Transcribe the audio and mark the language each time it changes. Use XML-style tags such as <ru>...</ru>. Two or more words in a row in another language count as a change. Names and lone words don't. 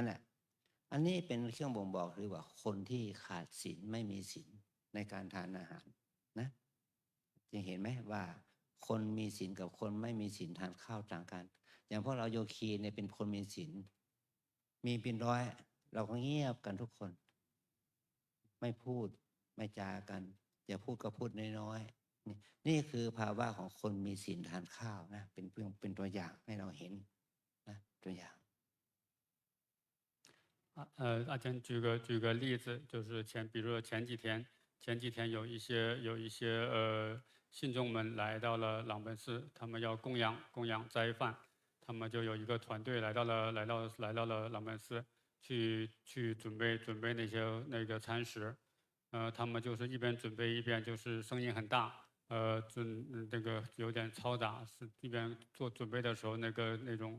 <th>แหละอันนี้เป็นเครื่องบ่งบอกหรือว่าคนที่ขาดศีลไม่มีศีลในการทานอาหารนะจะเห็นไหมว่าคนมีศีลกับคนไม่มีศีลทานข้าวต่างกันอย่างพวกเราโยคีเนี่ยเป็นคนมีศีลมีเป็นร้อยเราก็เงียบกันทุกคนไม่พูดไม่จากันอย่าพูดก็พูดน้อยๆนี่คือภาวะของคนมีศีลทานข้าวนะเป็นตัวอย่างให้เราเห็นนะตัวอย่าง</th> <zh>阿坚举个例子，就是比如说前几天有一些信众们来到了朗本寺，他们要供养斋饭，他们就有一个团队来到了朗本寺，去准备那个餐食，他们就是一边准备一边就是声音很大，那个有点嘈杂，是一边准备的时候那种。</zh>